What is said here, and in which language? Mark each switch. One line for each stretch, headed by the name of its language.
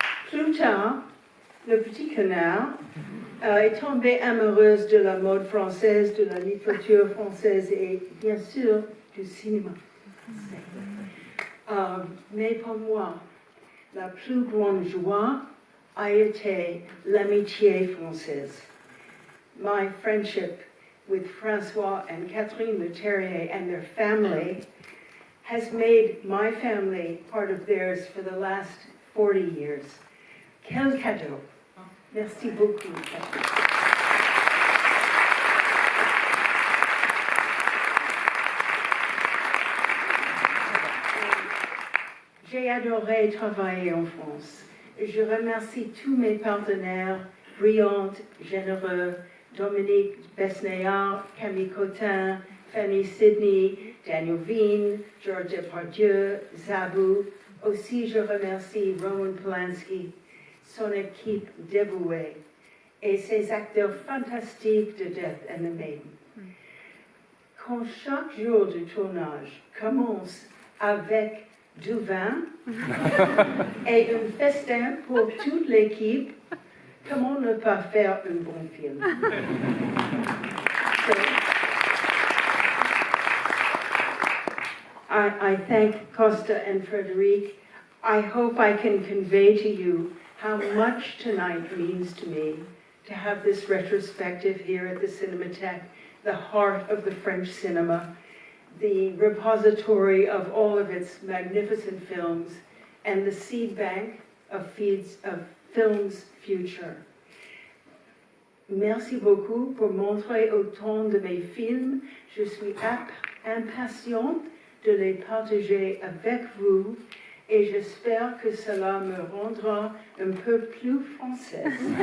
French: Plus tard, le petit canard est tombé amoureuse de la mode française, de la littérature française et bien sûr du cinéma. Mais pour moi, la plus grande joie a été l'amitié française.
English: My friendship with François and Catherine Leterrier and their family has made my family part of theirs for the last 40 years.
French: Quel cadeau! Merci beaucoup. J'ai adoré travailler en France. Je remercie tous mes partenaires, brillants, généreux, Dominique Besnéard, Camille Cotin, Fanny Sidney, Daniel Veen, Georges Depardieu, Zabou. Aussi, je remercie Roman Polanski, son équipe dévouée et ses acteurs fantastiques de Death and the Maiden. Quand chaque jour du tournage commence avec du vin et un festin pour toute l'équipe, comment ne pas faire un bon film?
English: So, I thank Costa and Frederic. I hope I can convey to you how much tonight means to me to have this retrospective here at the Cinematheque, the heart of the French cinema, the repository of all of its magnificent films, and the seed bank of films future.
French: Merci beaucoup pour montrer autant de mes films. Je suis impatiente de les partager avec vous et j'espère que cela me rendra un peu plus française.